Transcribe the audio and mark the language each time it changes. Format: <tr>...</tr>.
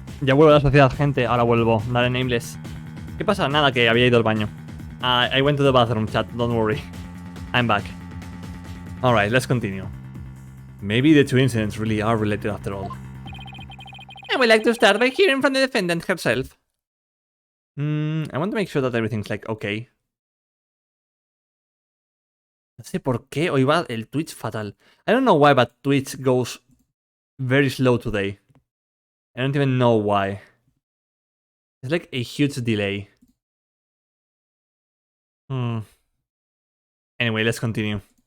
<es>Ya vuelvo a la sociedad, gente. Ahora vuelvo. Dale, nameless. ¿Qué pasa? Nada, que había ido al baño.</es> <en>I went to the bathroom, chat. Don't worry. I'm back. Alright, let's continue. Maybe the two incidents really are related after all. I would like to start by hearing from the defendant herself. I want to make sure that everything's like okay.</en> <es>No sé por qué hoy va el Twitch fatal.</es> <en>I don't know why, but Twitch goes very slow today. I don't even know why. It's like a huge delay. Anyway, let's continue.</en>